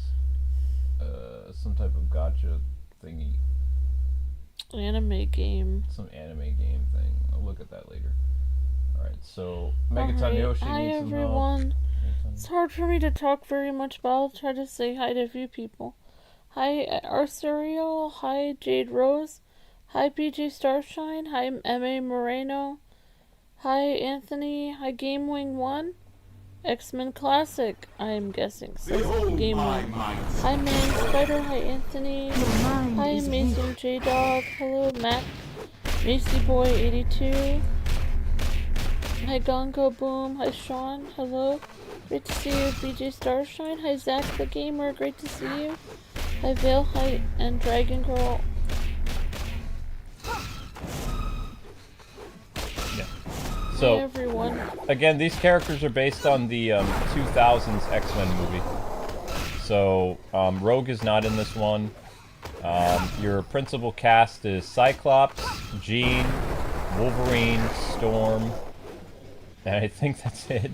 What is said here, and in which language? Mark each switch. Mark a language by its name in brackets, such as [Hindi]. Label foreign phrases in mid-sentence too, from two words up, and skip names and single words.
[English] Some type of gotcha thingy. Anime game. Some anime game thing. I'll look at that later. Alright, so Megaton Yoshi Hi needs some help. everyone. It's hard for me to talk very much, but I'll try to say hi to a few people. Hi Arcerio. Hi Jade Rose. Hi PG Starshine. Hi M.A. Moreno. Hi Anthony. Hi GameWing1. X-Men Classic, I am guessing. Says GameWing. Hi Man Spider. Hi Anthony. Hi Amazing J-Dog. Hello Mac. Macy Boy 82. Hi Gongo Boom. Hi Sean. Hello. Great to see you, BJ Starshine. Hi Zach the Gamer. Great to see you. Hi Vale. Hi and Dragon Girl. Yeah. So, hi everyone. Again, these characters are based on the 2000s X-Men movie. So, Rogue is not in this one. Your principal cast is Cyclops, Jean, Wolverine, Storm, and I think that's it.